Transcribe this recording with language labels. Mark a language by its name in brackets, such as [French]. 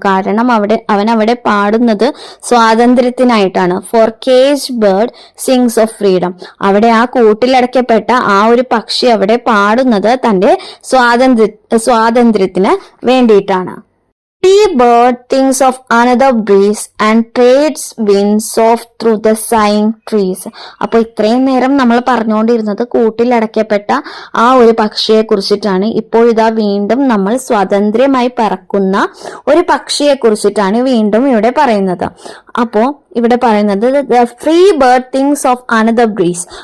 [Malayalam] കാരണം അവൻ അവിടെ പാടുന്നത് സ്വാതന്ത്ര്യത്തിനായിട്ടാണ്. [English] For cage bird sings of freedom. [Malayalam] അവിടെ ആ കൂട്ടിലടയ്ക്കപ്പെട്ട ആ ഒരു പക്ഷി അവിടെ പാടുന്നത് തന്റെ സ്വാതന്ത്ര്യത്തിന് വേണ്ടിയിട്ടാണ്. [English] The bird thinks of another breeze and trades winds soft through the sighing trees. [Malayalam] അപ്പൊ ഇത്രയും നേരം നമ്മൾ പറഞ്ഞുകൊണ്ടിരുന്നത് കൂട്ടിലടയ്ക്കപ്പെട്ട ആ ഒരു പക്ഷിയെ കുറിച്ചിട്ടാണ്. ഇപ്പോൾ ഇതാ വീണ്ടും നമ്മൾ സ്വതന്ത്രമായി പറക്കുന്ന ഒരു പക്ഷിയെ കുറിച്ചിട്ടാണ് വീണ്ടും ഇവിടെ പറയുന്നത്. അപ്പോ ഇവിടെ പറയുന്നത് [English] Free bird thinks of another breeze.